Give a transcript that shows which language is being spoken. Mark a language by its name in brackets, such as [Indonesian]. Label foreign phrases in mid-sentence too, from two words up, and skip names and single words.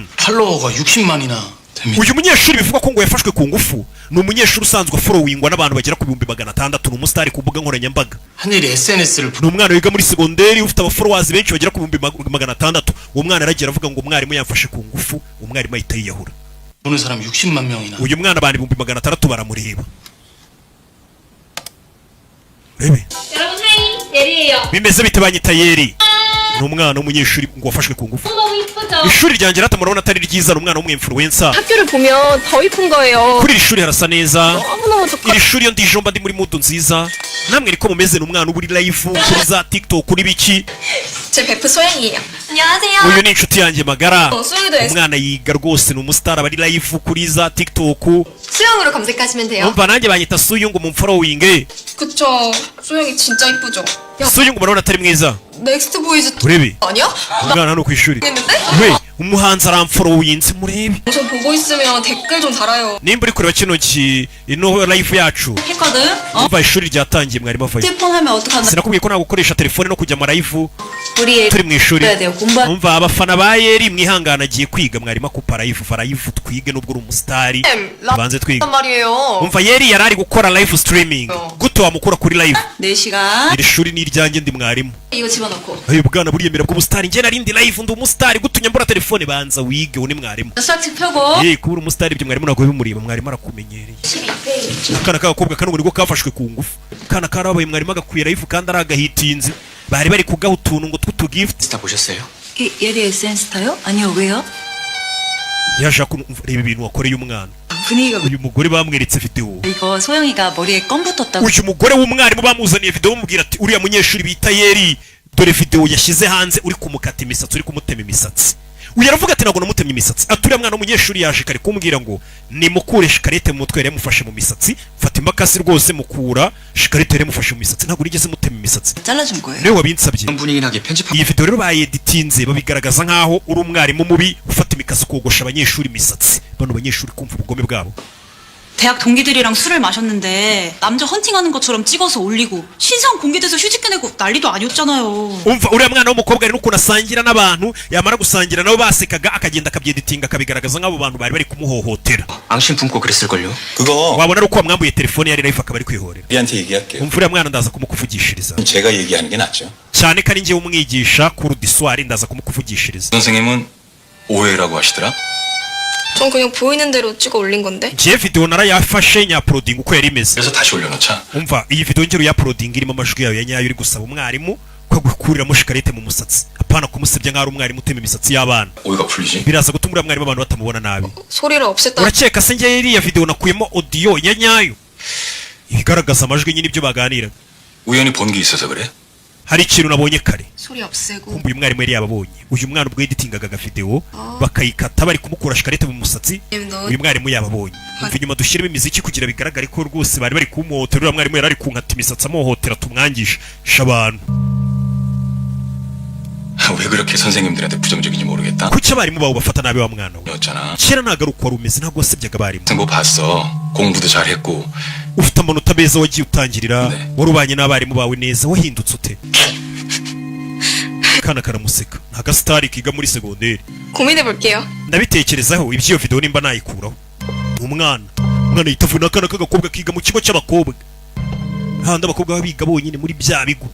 [Korean] 팔로워가 60만이나 됩니다. [Kinyarwanda] uyu munyeshuri bivuga ko ngo yafashwe ku ngufu ni umunyeshuri usanzwe followingwa n'abantu bagera ku 600 ni umusitari ku mbuga nkoranyambaga [Korean] 한일이 SNS를 [Kinyarwanda] ni umwana wiga muri segonderi ufite abafollowers benshi bagera ku 600 uwo mwana aragira avuga ngo umwarimu yamfashe ku ngufu umwarimu ahita yiyahura [Korean] 보는 사람 60만 명이나. [Kinyarwanda] uyu mwana abantu 600 baramureba rebe [Korean] 여러분 하이 예리예요. [Kinyarwanda] bimeze bite banyita yeri ni umwana w'umunyeshuri ngo wafashwe ku ngufu [Korean] 너무 이쁘죠? [Kinyarwanda] ishuri ryanjye rata murabona atari ryiza ni umwana w'umwinfluencer [Korean] 학교를 보면 더 이쁜 거예요. [Kinyarwanda] kuri iri shuri harasa neza [Korean] 너무너무 좋고 [Kinyarwanda] iri shuri iyo ndijomba ndi muri mudu nziza namwe niko mumeze ni umwana uba uri live kuri za tiktok kuri biki [Korean] 제 베프 소영이에요. 안녕하세요. [Kinyarwanda] uyu ni inshuti yanjye magara [Korean] 소영이도 [Kinyarwanda] umwana yiga rwose ni umusitari aba ari live kuri za tiktok [Korean] 수영으로 검색하시면 돼요. [Kinyarwanda] umva nanjye banyita suyungu mu following [Korean] 그쵸. 소영이 진짜 이쁘죠? 야, [Kinyarwanda] suyungu murabona atari mwiza [Korean] 넥스트 보이즈 [Kinyarwanda] urebe [Korean] 아니야? [Kinyarwanda] umwana hano ku ishuri [Korean] 모르겠는데? [Kinyarwanda] we umuhanzi aramfollowinze murebe [Korean] 저 보고 있으면 댓글 좀 달아요. [Kinyarwanda] nimba uri kureba kino ino live yacu [Korean] 했거든? [Kinyarwanda] umva ishuri ryatangiye mwarimu avayo [Korean] 휴대폰 하면 어떡하나? [Kinyarwanda] sinakubwiye ko ntabwo ukoresha telefone no kujya mu live [Korean] 우리 [Kinyarwanda] turi mu ishuri [Korean] 해야 돼요. 공부 [Kinyarwanda] umva abafana ba yeri mwihangana agiye kwiga mwarimu akupa live va live twige nubwo uri umusitari tubanze twiga [Korean] 말이에요. [Kinyarwanda] umva yeri yari ari gukora [English] live streaming [Kinyarwanda] gute wamukura kuri live [Korean] 4시간 [Kinyarwanda] iri shuri ni iryanjye ndi mwarimu [Korean] 이거 집어넣고. [Kinyarwanda] ayo bwana buriyemera bw'ubusitari njye narindi live ndi umusitari gute unyambura telefone banza wige uni mwarimu [Korean] 수학책 펴고. [Kinyarwanda] kubura umusitari ibyo mwarimu ntabwo bimureba mwarimu arakumenyereye akana k'agakobwa kano niko kafashwe ku ngufu akana karabaye mwarimu agakwiye live kandi ari agahitinze bari bari kugaha utuntu ngo tw'utugift [Korean] 스타 보셨어요? 예리 SNS 타요? 아니요 왜요? [Kinyarwanda] yashaka kureba ibintu wakoreye umwana [Korean] 분위기가 [Kinyarwanda] uyu mugore bamweretse video [Korean] 이거 소영이가 머리에 껌 붙었다고 [Kinyarwanda] uyu mugore w'umwarimu bamuzaniye video bamubwira ati uriya munyeshuri bita yeri dore video yashyize hanze uri kumukata imisatsi uri kumutema imisatsi uyu aravuga ati ntabwo namutemye imisatsi ati uriya mwana w'umunyeshuri yaje kare kumbwira ngo nimukure shikarete mu mutwe yari yamufashe mu misatsi fata imakasi rwose mukura shikarete yari yamufashe mu misatsi ntabwo nigeze mutema imisatsi [Korean] 잘라준 거예요? [Kinyarwanda] niwe wabinsabye [Korean] 분위기 나게 편집하고 [Kinyarwanda] iyi video rero bayeditinze babigaragaza nkaho uri umwarimu mubi ufata imikasi ukogosha abanyeshuri imisatsi bano banyeshuri kumva ubugome bwabo [Korean] 대학 동기들이랑 술을 마셨는데 남자 헌팅하는 것처럼 찍어서 올리고 신상 공개돼서 휴직해 내고 난리도 아니었잖아요. [Kinyarwanda] umva uriya mwana w'umukobwa rero ukuntu asangira n'abantu yamara gusangira nabo basekaga akagenda akabyeditinga akabigaragaza nk'abo bantu bari kumuhohotera. [Korean] 앙심 품고 그랬을걸요? 그거 [Kinyarwanda] wabona ari uko wamwambuye telefone yari life akaba ari kwihorera. [Korean] 우리한테 얘기할게요. [Kinyarwanda] umva uriya mwana ndaza kumukuvugishiriza [Korean] 제가 얘기하는 게 낫죠. [Kinyarwanda] cyane ko ari njyewe umwigisha kuri diswari ndaza kumukuvugishiriza. [Korean] 선생님은 오해라고 하시더라? 전 그냥 보이는 대로 찍어 올린 건데. [Kinyarwanda] njye video narayafashe nyaproding uko yari imeze. [Korean] 그래서 다시 올려놓자. [Kinyarwanda] umva iyi video ngero ya proding irimo amajwi yayo ya nyayo uri gusaba umwarimu ko gukuriramo shikarete mu musatsi apana kumusebya nk'ari umwarimu utema imisatsi y'abana. [Korean] 오해가 풀리지? [Kinyarwanda] biraza gutuma uriya mwarimu abantu batamubona nabi. [Korean] 소리를 없앴다. [Kinyarwanda] urakeka se njye iriya video nakuyemo audio ya nyayo ibigaragaza amajwi nyine ibyo baganira. [Korean] 우연히 본 게 있어서 그래? [Kinyarwanda] hari ikintu nabonye kare [Korean] 소리 없애고. [Kinyarwanda] kumva uyu mwarimu yari yababonye uyu mwana ubwo editingaga agavideo bakayikata bari kumukura shikarete mu musatsi uyu mwarimu yababonye. umva inyuma dushyiremo imiziki kugira bigaragare ko rwose bari kumuhotera uriya mwarimu yari ari kunkata imisatsi amuhotera tumwangisha abantu. [Korean] 왜 그렇게 선생님들한테 부정적인지 모르겠다. [Kinyarwanda] kuki abarimu bawe bafata nabi wa mwana we? [Korean] 였잖아. [Kinyarwanda] kera ntabwo ari uko wari umeze ntabwo wasebyaga abarimu. [Korean] 뭐 봤어. 공부도 잘했고. [Kinyarwanda] ufite amanota meza wagiye utangirira [Korean] 네. [Kinyarwanda] warubanye n'abarimu bawe neza wahindutse ute? kana karamuseka nta gasitari kiga muri segonderi. [Korean] 고민해볼게요. [Kinyarwanda] ndabitekerezaho iby'iyo video nimba nayikuraho. umwana yitavuye n'akana k'agakobwa kiga mu kigo cy'abakobwa handi abakobwa baba biga bonyine muri bya bigo.